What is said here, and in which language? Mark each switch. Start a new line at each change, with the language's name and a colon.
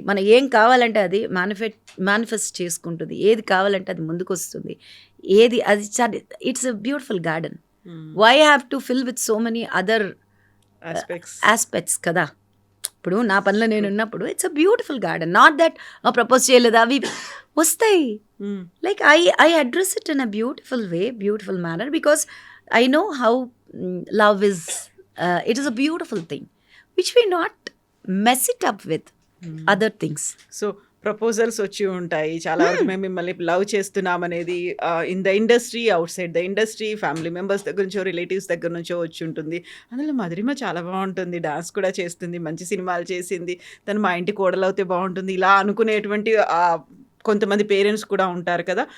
Telugu: మనం ఏం కావాలంటే అది మేనిఫెస్ట్ చేసుకుంటుంది. ఏది కావాలంటే అది ముందుకు వస్తుంది. ఏది అది
English: It's a beautiful garden. Hmm. Why have to fill with so many other Aspects.
Telugu: Aspects కదా. ఇప్పుడు నా పనిలో నేను ఉన్నప్పుడు
English: It's a beautiful garden.
Telugu: Not that propose చేయలేదు, అవి వస్తాయి. Hmm.
English: Like I address it in a beautiful manner, because I know how love is. It is a beautiful thing, which we not mess it up with other things.
Telugu: So proposals వచ్చి ఉంటాయి చాలా వరకు. మేము మిమ్మల్ని love చేస్తున్నాం అనేది
English: in the industry, outside the industry,
Telugu: family members దగ్గర నుంచో, రిలేటివ్స్ దగ్గర నుంచో వచ్చి ఉంటుంది. అందులో మధురిమ చాలా బాగుంటుంది, డాన్స్ కూడా చేస్తుంది, మంచి సినిమాలు చేసింది, తను మా ఇంటి కోడలవుతే బాగుంటుంది, ఇలా అనుకునేటువంటి కొంతమంది పేరెంట్స్ కూడా ఉంటారు కదా.